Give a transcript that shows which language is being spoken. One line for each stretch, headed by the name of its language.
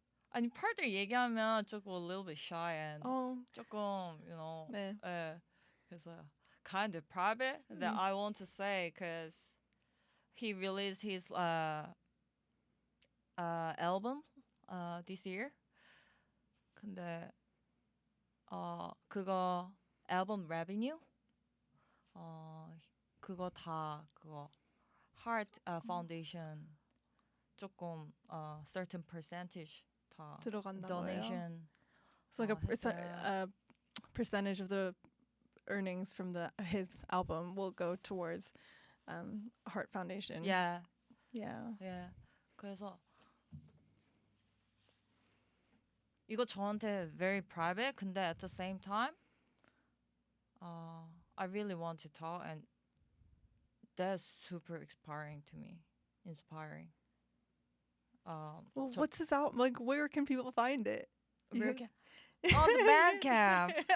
Korean: 아니 partner 얘기하면 조금
English: a little bit shy and
Korean: 조금 네. 그래서
English: kind of private that I want to say because he released his album this year.
Korean: 근데 그거 앨범 revenue 그거 다 그거 heart foundation 조금
English: certain percentage
Korean: 다 들어간다고 해요.
English: donation So like
Korean: 했어요.
English: a percentage of the earnings from his album will go towards Heart Foundation. Yeah. Yeah. Yeah.
Korean: 그래서 이거 저한테
English: very private.
Korean: 근데
English: at the same time, I really want to talk, and that's super inspiring to me. Inspiring. Well, what's his album? Like, where can people find it? Where can on the Bandcamp.